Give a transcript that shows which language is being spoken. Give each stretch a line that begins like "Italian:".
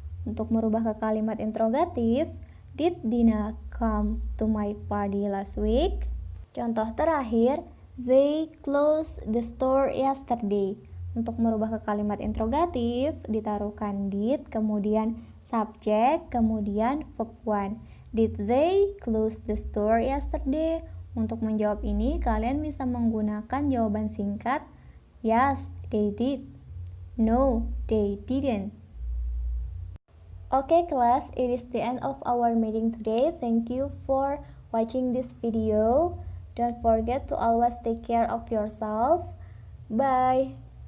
Indonesian: Untuk merubah ke kalimat interrogatif,
English: did Dina come to my party last week?
Indonesian: Contoh terakhir,
English: they closed the store yesterday.
Indonesian: Untuk merubah ke kalimat interrogatif, ditaruhkan did, kemudian subjek, kemudian verb 1.
English: Did they close the store yesterday?
Indonesian: Untuk menjawab ini, kalian bisa menggunakan jawaban singkat,
English: yes, they did. No, they didn't. Okay, class, it is the end of our meeting today. Thank you for watching this video. Don't forget to always take care of yourself. Bye.